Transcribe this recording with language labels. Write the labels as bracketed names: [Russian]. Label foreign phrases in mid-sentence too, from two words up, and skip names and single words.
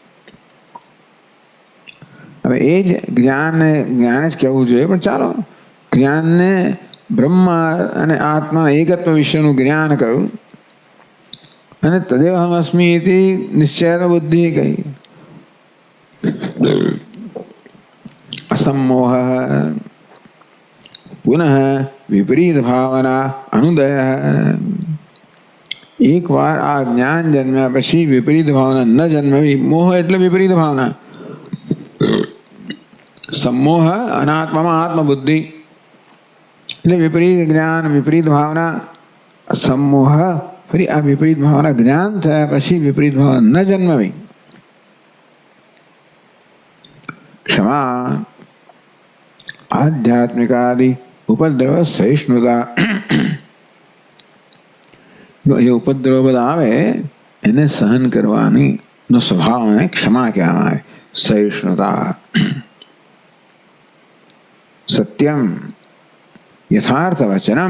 [Gujarati] હવે એ જ જ્ઞાન જ કહેવું જોઈએ પણ ચાલો જ્ઞાનને બ્રહ્મ અને આત્મા એકત્વ વિશેનું જ્ઞાન કહ્યું અને [Sanskrit] તદેવહમ અસ્મિ ઇતિ [Gujarati] નિશ્ચય બુદ્ધિ કહી [Sanskrit] असम्मोह पुनः विपरीत भावना अनुदय [Gujarati] એક બાર આ જ્ઞાન જન્મ્યા પછી વિપરીત ભાવના ન જન્મવી મોહ એટલે વિપરીત ભાવના सम्मोह અનાત્મામાં આત્મબુદ્ધિ એટલે વિપરીત જ્ઞાન વિપરીત ભાવના सम्मोह ફરી આ વિપરીત ભાવના જ્ઞાન થયા પછી વિપરીત ભાવના ન જન્મવી [Sanskrit] क्षमा आध्यात्मिकादि [Gujarati] ઉપદ્રવ સહિષ્ણુતા. જે ઉપદ્રવ બધા આવે એને સહન કરવાની નો સ્વભાવ અને ક્ષમા કહેવામાં આવે. [Sanskrit] સહિષ્ણુતા. સત્યમ યથાર્થ વચનમ.